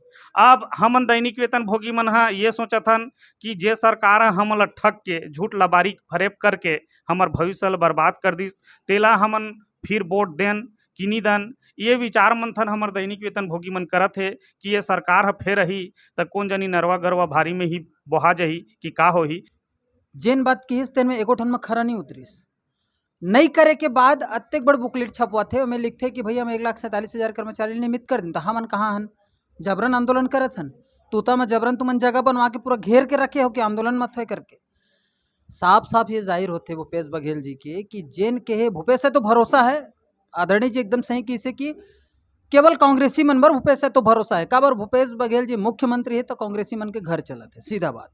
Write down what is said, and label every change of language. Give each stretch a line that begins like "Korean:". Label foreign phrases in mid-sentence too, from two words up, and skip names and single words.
Chhattisgarhi: अब हमन दैनिक वेतन भोगी मन हा ये सोचथन कि जे सरकार ह हमन ला ठग के झूठ लबारी फरेब करके हमर भविष्य ला बर्बाद कर दिस, तेला हमन फिर वोट देन कि नहीं दन, ये विचार मंथन हमर दैनिक वेतन भोगी मन करत है कि ये सरकार ह फेर रही त कौन जानी नरवा गरवा भारी में ही बोहा जही कि का होही। जेन बात कहिस तेन में एको ठन में खरा नहीं उतरिस। नहीं करे के बाद अत्तेक बड़ बुकलेट छपवाथे, ओमे लिखथे कि भैया हम 1,47,000 कर्मचारी नियमित कर दिन। तो हमन कहाँ हन? जबरन आंदोलन करत हन। तूता में जबरन तुमन जगह बनवा के पूरा घेर के रखे हो कि आंदोलन मत होए करके। साफ साफ ये जाहिर होते भूपेश बघेल जी के कि जेन के भूपेश से तो भरोसा है। आदरणीय जी एकदम सही किसे कि केवल कांग्रेसी मन पर भूपेश से तो भरोसा है। काबर भूपेश बघेल जी मुख्यमंत्री है तो कांग्रेसी मन के घर चलत है, सीधा बात।